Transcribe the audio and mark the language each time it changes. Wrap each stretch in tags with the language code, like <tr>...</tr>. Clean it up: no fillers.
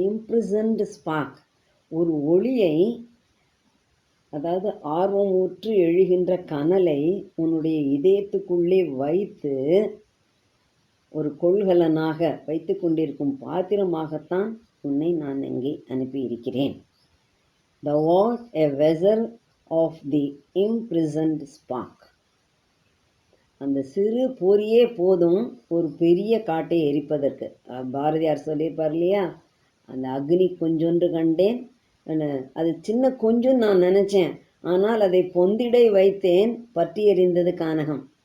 <en>imprisoned spark,</en> <ta>ஒரு ஒளியை, அதாவது ஆர்வம் ஊற்று எழுகின்ற கனலை உன்னுடைய இதயத்துக்குள்ளே வைத்து ஒரு கொள்கலனாக வைத்து கொண்டிருக்கும் பாத்திரமாகத்தான் உன்னை நான் இங்கே அனுப்பியிருக்கிறேன்.</ta> <en>Thou art a vessel of the imprisoned spark.</en> <ta>அந்த சிறு பொறியே போதும் ஒரு பெரிய காட்டை எரிப்பதற்கு. பாரதியார் சொல்லியிருப்பார் இல்லையா, அந்த அக்னி கொஞ்சொன்று கண்டேன், அது சின்ன கொஞ்சம் நான் நினச்சேன், ஆனால் அதை பொந்திடை வைத்தேன், பற்றி எறிந்தது கானகம்.</ta>